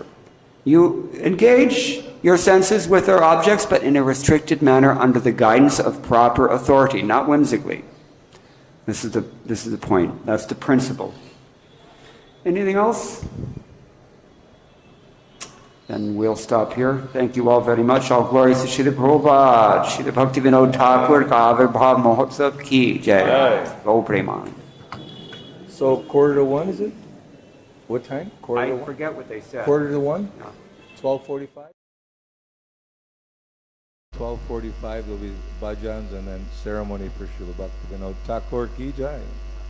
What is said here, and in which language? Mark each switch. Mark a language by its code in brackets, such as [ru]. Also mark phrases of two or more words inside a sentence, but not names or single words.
[en] You engage your senses with their objects, but in a restricted manner under the guidance of proper authority, not whimsically. This is the point. That's the principle. Anything else? Then we'll stop here. Thank you all very much. All glories to Srila Prabhupada, Srila Bhaktivinoda Thakura, [hi] का आविर्भाव महोत्सव की जय. Go Preman. [en] So 1:45, is it? What time? I forget what they said. 1:45? No. 12:45? 12:45 there'll be bhajans and then ceremony for Srila Bhaktivinoda Thakura [hi] की जय.